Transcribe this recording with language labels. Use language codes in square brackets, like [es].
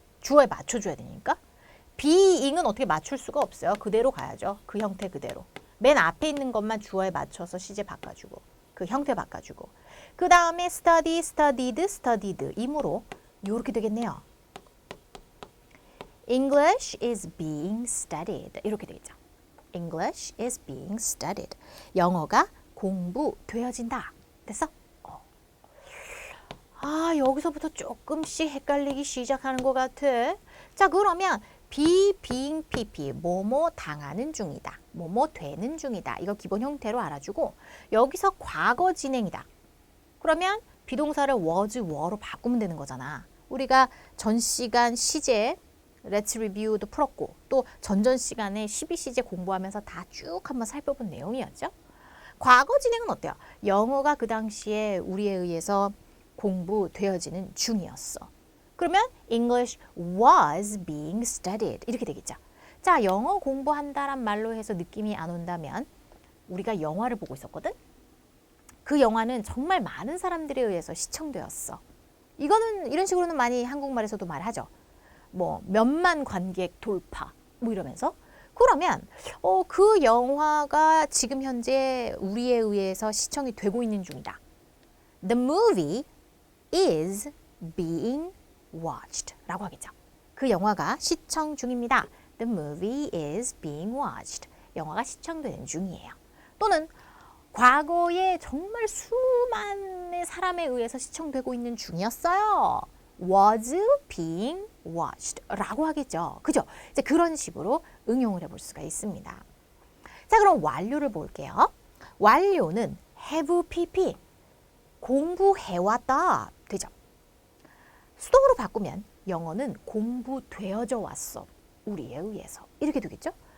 [ko] 주어에 맞춰줘야 되니까. being은 어떻게 맞출 수가 없어요. 그대로 가야죠. 그 형태 그대로. 맨 앞에 있는 것만 주어에 맞춰서 시제 바꿔주고 그 형태 바꿔주고 그 다음에 [en] study, studied, studied [ko] 이므로 이렇게 되겠네요. [en] English is being studied. [ko] 이렇게 되겠죠. [en] English is being studied. [ko] 영어가 공부되어진다. 됐어? 여기서부터 조금씩 헷갈리기 시작하는 것 같아. 자, 그러면 be, being, pp. 뭐뭐 당하는 중이다. 뭐뭐 되는 중이다. 이거 기본 형태로 알아주고 여기서 과거 진행이다. 그러면 비동사를 was, were로 바꾸면 되는 거잖아. 우리가 전 시간 시제 Let's Review도 풀었고 또 전전 시간에 12시제 공부하면서 다 쭉 한번 살펴본 내용이었죠. 과거 진행은 어때요? 영어가 그 당시에 우리에 의해서 공부되어지는 중이었어. 그러면 [en] English was being studied [ko] 이렇게 되겠죠. 자, 영어 공부한다란 말로 해서 느낌이 안 온다면 우리가 영화를 보고 있었거든? 그 영화는 정말 많은 사람들에 의해서 시청되었어. 이거는 이런 식으로는 많이 한국말에서도 말하죠. 뭐 몇만 관객 돌파 뭐 이러면서. 그러면 그 영화가 지금 현재 우리에 의해서 시청이 되고 있는 중이다. [en] The movie is being watched [ko] 라고 하겠죠. 그 영화가 시청 중입니다. [en] The movie is being watched. [ko] 영화가 시청되는 중이에요. 또는 과거에 정말 수많은 사람에 의해서 시청되고 있는 중이었어요. [en] was being watched [ko] 라고 하겠죠. 그죠? 이제 그런 식으로 응용을 해볼 수가 있습니다. 자, 그럼 완료를 볼게요. 완료는 have pp 공부해왔다 되죠. 수동으로 바꾸면 영어는 공부되어져 왔어. 우리에 의해서. 이렇게 되겠죠?